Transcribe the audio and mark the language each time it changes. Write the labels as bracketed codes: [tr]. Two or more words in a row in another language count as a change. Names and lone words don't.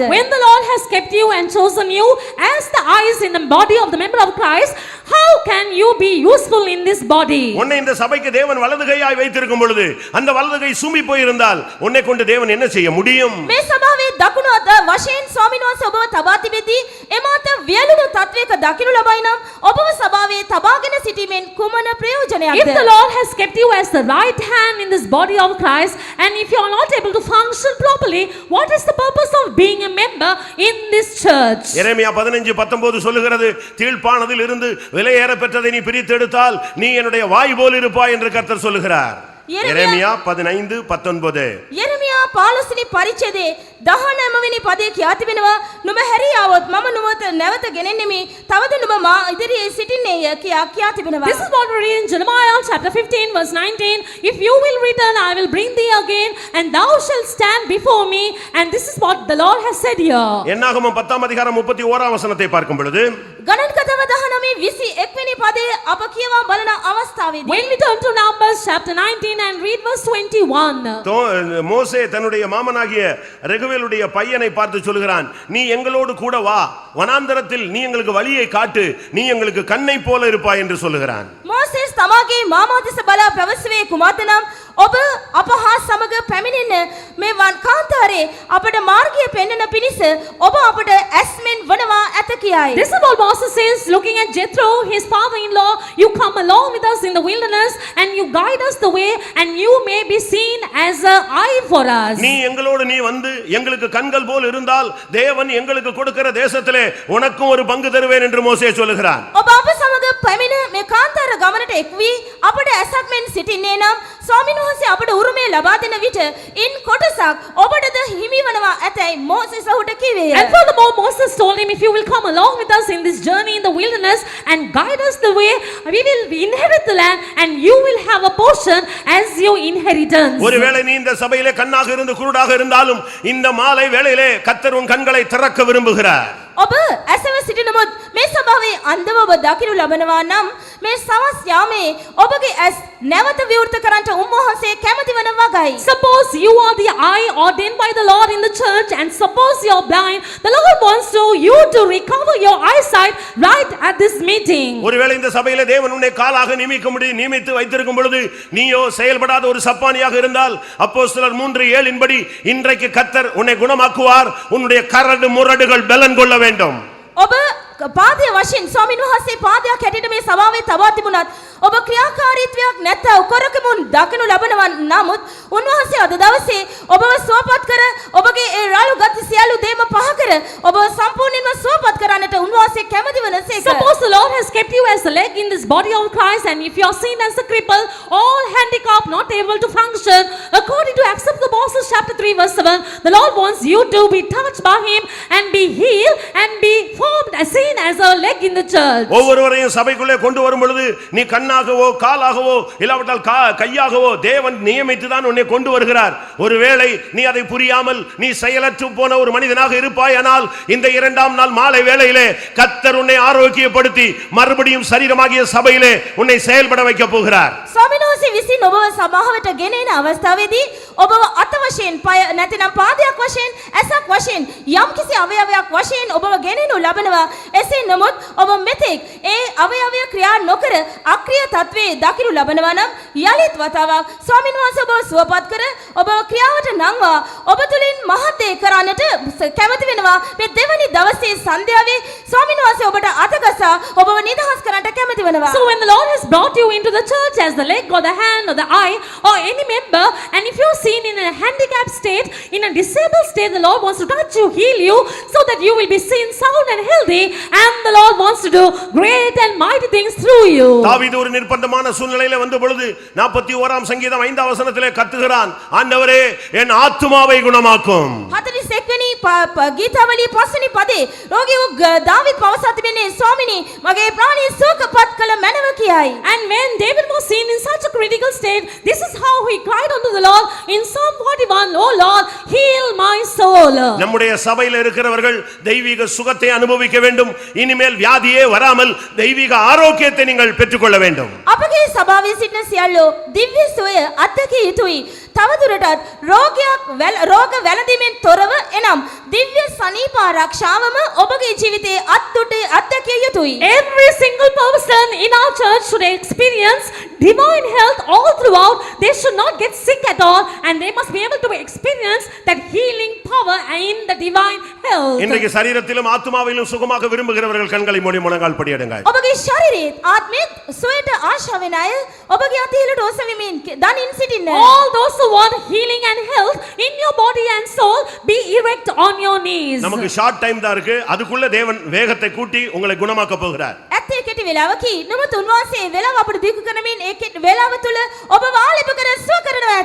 [en] When the Lord has kept you and chosen you as the eyes in the body of the member of Christ, how can you be useful in this body? [ta] உன்னை இந்த சபைக்கு தேவன் வலது கையாய் வைத்திருக்கும் பொழுது அந்த வலது கை சூம்பி போயிருந்தால் உன்னை கொண்டு தேவன் என்ன செய்ய முடியும்? [si] මේ සභාවේ දකුණු අත වශයෙන් ස්වාමීන් වහන්සේ ඔබව තබා තිබෙද්දී එමාත වියලුණු තත්වයක දකිනු ලබයි නම් ඔබව සභාවේ තබාගෙන සිටීමෙන් කුමන [en] If [si] ප්‍රයෝජනයක්ද? [en] the Lord has kept you as the right hand in this body of Christ, and if you are not able to function properly, what is the purpose of being a member in this church? [ta] எரேமியா 15:19 சொல்லுகிறது, தீழ்ப்பானதில் இருந்து விலையேற பெற்றதை நீ பிரித்து எடுத்தால் நீ என்னுடைய வாய் போல் இருப்பாய் என்று கர்த்தர் சொல்லுகிறார். எரேமியா 15:19. [si] යෙරමියා 15 වෙනි පරිච්ඡේදයේ 19 වෙනි පදයේ කියා තිබෙනවා නුඹ හැරියාවොත් මම නුඹට නැවත ගෙනෙන්නෙමි තවද නුඹ මා ඉදිරියේ සිටින්නේය කියා තිබෙනවා. [en] This is what we read in Jeremiah chapter 15 verse 19. If you will return, I will bring thee again, and thou shalt stand before me. And this is what the Lord has said here. [ta] என்னாகமம் 10:31 வசனத்தை பார்க்கும் பொழுது [si] ගණන් කතාව 19 21 වෙනි පදයේ අප කියවා බලන අවස්ථාවේදී [en] When we turn to Numbers chapter 19 and read verse 21. [ta] மோசே தன்னுடைய மாமனாகிய ரெகுவேலுடைய பையனை பார்த்து சொல்கிறான், நீ எங்களோடு கூட வா, வனாந்தரத்தில் நீ எங்களுக்கு வழியை காட்டு, நீ எங்களுக்கு கண்ணை போல இருப்பாய் என்று சொல்லுகிறான். [si] මෝසෙස් තමාගේ මාමා දෙස බලා පැවසුවේ කුමක්ද නම් ඔබ අප හා සමග පැමිණෙන්න මේ වන් කාන්තාරේ අපට මාර්ගය පෙන්වන පිණිස ඔබ අපට ඇස්මෙන් වනවා ඇත කියයි. [en] This is what Moses says, looking at Jethro, his father-in-law, you come along with us in the wilderness and you guide us the way, and you may be seen as an eye for us. [ta] நீ எங்களோடு நீ வந்து எங்களுக்கு கண்கள் போல் இருந்தால் தேவன் எங்களுக்கு கொடுக்கிற தேசத்திலே உனக்கும் ஒரு பங்கு தருவேன் என்று மோசே சொல்லுகிறான். [si] ඔබ අප සමග පැමිණ මේ කාන්තාර ගමනට එක් වී අපට ඇසක් මෙන් සිටින්නේ නම් ස්වාමීන් වහන්සේ අපට උරුමය ලබා දෙන විට ඉන් කොටසක් ඔබටද හිමි වනවා ඇතැයි මෝසෙස් ඔහුට කිවේය. [en] And furthermore, Moses told him, if you will come along with us in this journey in the wilderness and guide us the way, we will inherit the land and you will have a portion as your inheritance. [ta] ஒருவேளை நீ இந்த சபையிலே கண்ணாக இருந்து குருடாக இருந்தாலும் இந்த மாலை வேளையிலே கர்த்தர் உன் கண்களை திறக்க விரும்புகிறார். [si] ඔබ ඇසව සිටිනමුත් මේ සභාවේ අන්ධව ඔබ දකිනු ලබනවා නම් මේ සවස් යාමේ ඔබගේ ඇස් නැවත විවෘත කරන්නට උන්වහන්සේ කැමති වන වගයි. [en] Suppose you are the eye ordained by the Lord in the church and suppose you are blind, the Lord wants you to recover your eyesight right at this meeting. [ta] ஒருவேளை இந்த சபையிலே தேவன் உன்னை காலாக நியமித்து வைத்திருக்கும் பொழுது நீயோ செயல்படாத ஒரு சப்பானியாக இருந்தால் அப்போஸ்தலர் 3:7 படி இன்றைக்கு கர்த்தர் உன்னை குணமாக்குவார். உன்னுடைய கரடு முரடுகள் பலன் கொள்ள வேண்டும். [si] ඔබ පාදයේ වශයෙන් ස්වාමීන් වහන්සේ පාදයක් හැටියට මේ සභාවේ තබා තිබුණත් ඔබ ක්‍රියාකාරීත්වයක් නැත්නම් කරකමුන් දකිනු ලබනවා. නමුත් උන්වහන්සේ අද දවසේ ඔබව සුවපත් කර ඔබගේ ඒ රළු ගති සියලු දේම පහ කර ඔබව සම්පූර්ණයෙන්ම සුවපත් කරන්නට උන්වහන්සේ කැමති වනසේක. [en] Suppose the Lord has kept you as a leg in this body of Christ, and if you are seen as a cripple, all handicapped, not able to function, according to Acts of the Apostles chapter 3 verse 7, the Lord wants you to be touched by Him and be healed and be formed as seen as a leg in the church. [ta] ஒவ்வொருவரையும் சபைக்குள்ளே கொண்டு வரும் பொழுது நீ கண்ணாகவோ காலாகவோ இல்லாவிட்டால் கையாகவோ தேவன் நியமித்து தான் உன்னை கொண்டு வருகிறார். ஒருவேளை நீ அதை புரியாமல் நீ செயலற்று போன ஒரு மனிதனாக இருப்பாயானால் இந்த 2ஆம் நாள் மாலை வேளையிலே கர்த்தர் உன்னை ஆரோக்கியப்படுத்தி மறுபடியும் சரீரமாகிய சபையிலே உன்னை செயல்பட வைக்க போகிறார். [si] ස්වාමීන් වහන්සේ විසින් ඔබව සභාවට ගෙන එන අවස්ථාවේදී ඔබව අත වශයෙන් පය නැතිනම් පාදයක් වශයෙන් ඇසක් වශයෙන් යම්කිසි අවයවයක් වශයෙන් ඔබව ගෙනෙනු ලබනවා. එසේ නමුත් ඔබ මෙතෙක් ඒ අවයවය ක්‍රියා නොකර අක්‍රිය තත්වයේ දකිනු ලබනවා නම් යලිත් වතාවක් ස්වාමීන් වහන්සේ ඔබව සුවපත් කර ඔබව ක්‍රියාවට නංවා ඔබ තුලින් මහත් දේ කරන්නට කැමති වෙනවා. මේ දෙවනි දවසේ සන්ධ්‍යාවේ ස්වාමීන් වහන්සේ ඔබට අතගසා ඔබව නිදහස් කරන්නට කැමති වෙනවා. [en] So when the Lord has brought you into the church as the leg or the hand or the eye or any member, and if you're seen in a handicapped state, in a disabled state, the Lord wants to touch you, heal you, so that you will be seen sound and healthy, and the Lord wants to do great and mighty things through you. [ta] தாவீது ஒரு நிர்பந்தமான சூழ்நிலையில வந்த பொழுது 41ஆம் சங்கீதம் 5ஆம் வசனத்திலே கத்துகிறான், ஆண்டவரே என் ஆத்துமாவை குணமாக்கும். [si] 41 වෙනි ගීතාවලියේ 5 වෙනි පදේ රෝගී වූ දාවිද් පවසා තිබෙන්නේ ස්වාමිනී මගේ ප්‍රාණය සුවපත් කළ මැනව කියයි. [en] And when David was seen in such a critical state, this is how he cried unto the Lord in Psalm 41, "Oh Lord, heal my soul." [ta] நம்முடைய சபையில் இருக்கிறவர்கள் தெய்வீக சுகத்தை அனுபவிக்க வேண்டும். இனிமேல் வியாதியே வராமல் தெய்வீக ஆரோக்கியத்தை நீங்கள் பெற்றுக்கொள்ள வேண்டும். [si] අපගේ සභාවේ සිටින සියල්ලෝ දිව්‍ය සුවය අත්දැකිය යුතුයි. තවදුරටත් රෝග වැළඳීමෙන් තොරව එනම් දිව්‍ය සනීප ආරක්ෂාවම ඔබගේ ජීවිතයේ අත්දැකිය යුතුයි. [en] Every single person in our church should experience divine health all throughout. They should not get sick at all, and they must be able to experience that healing power in the divine health. [ta] இன்றைக்கு சரீரத்திலும் ஆத்துமாவிலும் சுகமாக விரும்புகிறவர்கள் கண்களை மூடி முழங்கால் படியிடுங்க. [si] ඔබගේ ශරීරයේ ආත්මයේ සුවයට ආශා වෙන අය ඔබගේ අතීලට ඔසවමින් දනින් සිටින්න. [en] All those who want healing and health in your body and soul, be erect on your knees. [ta] நமக்கு [en] short time [ta] தான் இருக்கு. அதுக்குள்ள தேவன் வேகத்தை கூட்டி உங்களை குணமாக்க போகிறார். [si] ඇත්තේ කෙටි වෙලාවකි. නමුත් උන්වහන්සේ වෙලාව අපට දීර්ඝ කරමින් ඒ වෙලාව තුල ඔබව ආලේප කර සුව කරනවා ඇත.